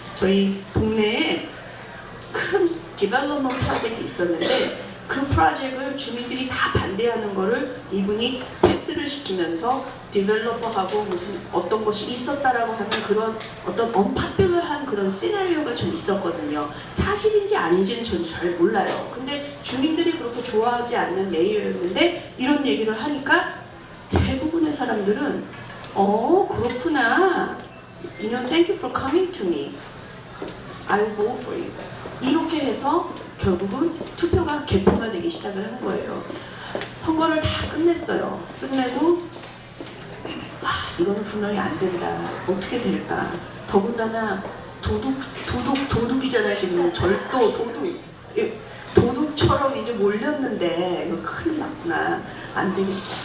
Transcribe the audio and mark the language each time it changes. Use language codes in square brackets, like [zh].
[ko] 저희 동네에 큰 디벨롭먼트 프로젝트가 있었는데 그 프로젝트를 주민들이 다 반대하는 거를 이분이 패스를 시키면서 디벨로퍼하고 무슨 어떤 것이 있었다라고 하는 그런 어떤 언파퓰러한 그런 시나리오가 좀 있었거든요. 사실인지 아닌지는 저는 잘 몰라요. 근데 주민들이 그렇게 좋아하지 않는 메이어였는데 이런 얘기를 하니까 대부분의 사람들은 그렇구나. [en] You know, thank you for coming to me. I'll vote for you. [ko] 이렇게 해서 결국은 투표가 개표가 되기 시작을 한 거예요. 선거를 다 끝냈어요. 끝내고 이거는 분명히 안 된다. 어떻게 될까? 더군다나 도둑이잖아요. 지금 절도 도둑처럼 이제 몰렸는데 이거 큰일 났구나. 안 되겠다.